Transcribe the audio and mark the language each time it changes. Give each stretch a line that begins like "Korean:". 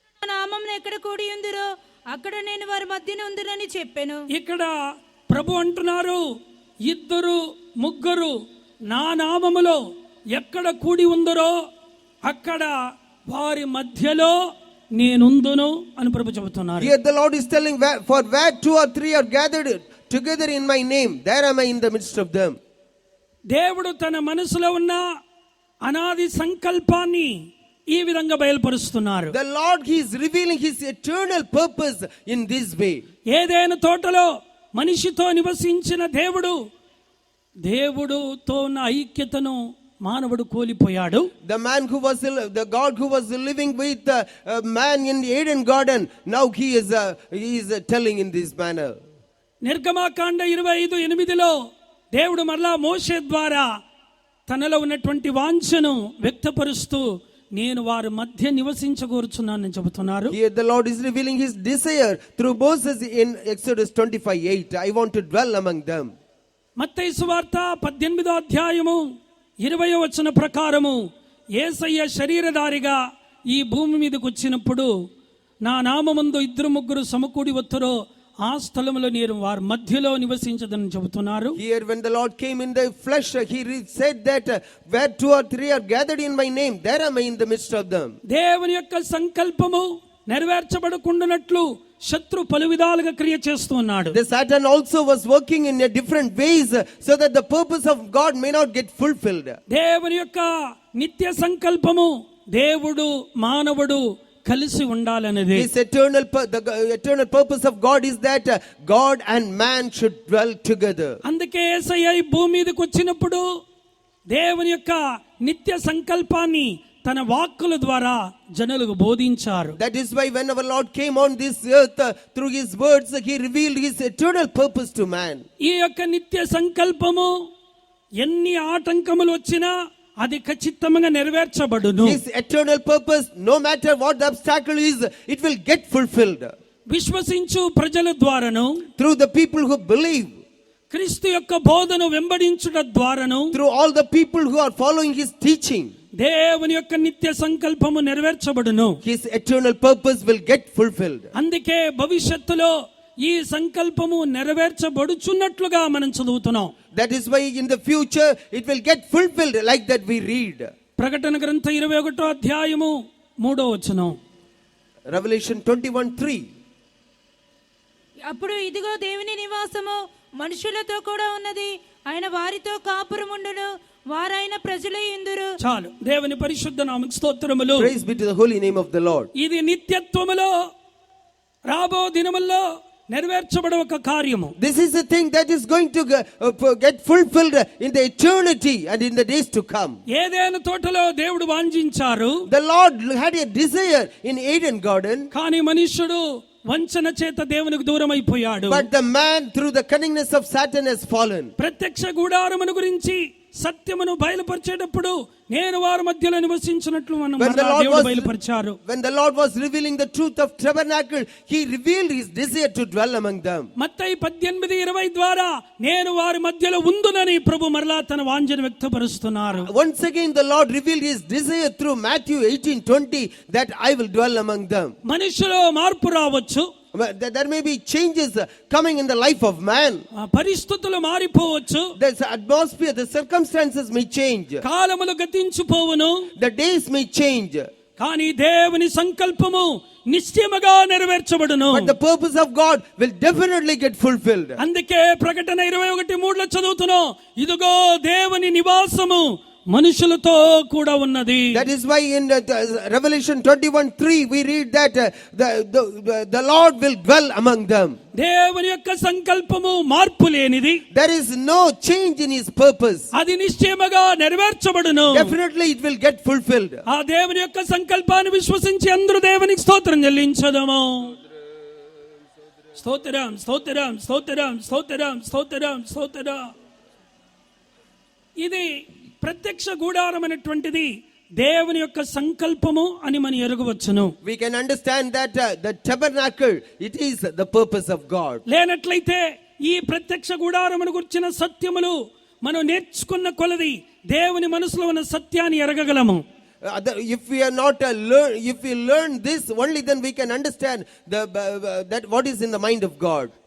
Telugu: నామమున ఎక్కడ కూడి ఉందిరో అక్కడ నేను వారి మధ్యన ఉందిరని చెప్పాను. ఇక్కడ ప్రభు అంటున్నారు, 2-3 నా నామములో ఎక్కడ కూడి ఉందరో అక్కడ వారి మధ్యలో నేనుందును అని ప్రభు చెబుతున్నారు.
English: Here the Lord is telling, for where 2 or 3 are gathered together in my name, there am I in the midst of them.
Telugu: దేవుడు తన మనసులో ఉన్న అనాది సంకల్పాన్ని ఈ విధంగా బయలుపరుస్తున్నారు.
English: The Lord, he is revealing his eternal purpose in this way.
Telugu: ఏదైనా తోటలో మనిషితో నివసించిన దేవుడుతో ఉన్న ఐక్యతను మానవుడు కోల్పోయాడు.
English: The God who was living with man in Eden garden, now he is telling in this manner.
Telugu: నిర్గమకాండ 25:8లో దేవుడు మరలా మోషే ద్వారా తనలో ఉన్నటువంటి వాంఛను వ్యక్తపరుస్తూ నేను వారి మధ్య నివసించగోరుచున్నానని చెబుతున్నారు.
English: Here the Lord is revealing his desire through Moses in Exodus 25:8. I want to dwell among them.
Telugu: మత్తయి సువార్త 18వ అధ్యాయము 20వ వచన ప్రకారము యేసయ్య శరీరధారిగా ఈ భూమి మీదకి వచ్చినప్పుడు నా నామమందు 2-3 సమకూడి వత్తురో ఆ స్థలములో నేను వారి మధ్యలో నివసించదని చెబుతున్నారు.
English: Here when the Lord came in the flesh, he said that where 2 or 3 are gathered in my name, there am I in the midst of them.
Telugu: దేవుని యొక్క సంకల్పము నెరవేర్చబడకుండానట్లు శత్రు పలు విధాలుగా క్రియ చేస్తూ ఉన్నాడు.
English: The Satan also was working in a different ways so that the purpose of God may not get fulfilled.
Telugu: దేవుని యొక్క నిత్య సంకల్పము దేవుడు మానవుడు కలిసి ఉండాలనేది.
English: His the eternal purpose of God is that God and man should dwell together.
Telugu: అందుకే యేసయ్య ఈ భూమి మీదకి వచ్చినప్పుడు దేవుని యొక్క నిత్య సంకల్పాన్ని తన వాక్కుల ద్వారా జనులకు బోధించారు.
English: That is why when our Lord came on this earth, through his words he revealed his eternal purpose to man.
Telugu: ఈ యొక్క నిత్య సంకల్పము ఎన్ని ఆటంకములు వచ్చినా అది ఖచ్చితంగా నెరవేర్చబడును.
English: His eternal purpose, no matter what the obstacle is, it will get fulfilled.
Telugu: విశ్వసించు ప్రజల ద్వారాను,
English: Through the people who believe,
Telugu: క్రీస్తు యొక్క బోధను వెంబడించుట ద్వారాను,
English: through all the people who are following his teaching,
Telugu: దేవుని యొక్క నిత్య సంకల్పము నెరవేర్చబడును.
English: his eternal purpose will get fulfilled.
Telugu: అందుకే భవిష్యత్తులో ఈ సంకల్పము నెరవేర్చబడుచున్నట్లుగా మనం చదువుతున్నాం.
English: That is why in the future it will get fulfilled like that we read.
Telugu: ప్రకటన గ్రంథ 21వ అధ్యాయము 3వ వచనం.
English: Revelation 21:3.
Telugu: అప్పుడు ఇదిగో దేవుని నివాసము మనుషులతో కూడా ఉన్నది, ఆయన వారితో కాపురముండును, వారైన ప్రజలే ఇందురు. చాలు. దేవుని పరిశుద్ధ నామముకు స్తోత్రములు.
English: Praise be to the holy name of the Lord.
Telugu: ఇది నిత్యత్వములో రాబో దినముల్లో నెరవేర్చబడే ఒక కార్యము.
English: This is the thing that is going to get fulfilled in the eternity and in the days to come.
Telugu: ఏదైనా తోటలో దేవుడు వాంఛించారు.
English: The Lord had a desire in Eden garden,
Telugu: కానీ మనుష్యుడు వంచన చేత దేవునికి దూరం అయిపోయాడు.
English: but the man through the cunningness of Satan has fallen.
Telugu: ప్రత్యక్ష గుడారమును గురించి సత్యమును బయలుపరిచేటప్పుడు నేను వారి మధ్యలో నివసించినట్లు మనం దేవుడు బయలుపరిచారు.
English: When the Lord was revealing the truth of tabernacle, he revealed his desire to dwell among them.
Telugu: మత్తయి 18:20 ద్వారా నేను వారి మధ్యలో ఉందునని ప్రభు మరలా తన వాంఛను వ్యక్తపరుస్తున్నారు.
English: Once again the Lord revealed his desire through Matthew 18:20 that I will dwell among them.
Telugu: మనుషులో మార్పు రావచ్చు.
English: There may be changes coming in the life of man.
Telugu: పరిస్థితులు మారిపోవచ్చు.
English: The atmosphere, the circumstances may change.
Telugu: కాలములు గతించిపోవును.
English: The days may change.
Telugu: కానీ దేవుని సంకల్పము నిశ్చయముగా నెరవేర్చబడును.
English: But the purpose of God will definitely get fulfilled.
Telugu: అందుకే ప్రకటన 21:3 చదువుతున్నాం, ఇదిగో దేవుని నివాసము మనుషులతో కూడా ఉన్నది.
English: That is why in Revelation 21:3 we read that the Lord will dwell among them.
Telugu: దేవుని యొక్క సంకల్పము మార్పు లేనిది.
English: There is no change in his purpose.
Telugu: అది నిశ్చయముగా నెరవేర్చబడును.
English: Definitely it will get fulfilled.
Telugu: ఆ దేవుని యొక్క సంకల్పాన్ని విశ్వసించి అందరూ దేవునికి స్తోత్రం చెల్లించదము. స్తోత్రం స్తోత్రం స్తోత్రం స్తోత్రం స్తోత్రం స్తోత్రం. ఇది ప్రత్యక్ష గుడారం అనేటువంటిది దేవుని యొక్క సంకల్పము అని మనం ఎరుగవచ్చును.
English: We can understand that the tabernacle, it is the purpose of God.
Telugu: లేనట్లయితే ఈ ప్రత్యక్ష గుడారమును గురించిన సత్యములు మనం నేర్చుకున్న కొలది దేవుని మనసులో ఉన్న సత్యాన్ని ఎరగగలము.
English: If we are not if we learn this, only then we can understand that what is in the mind of God.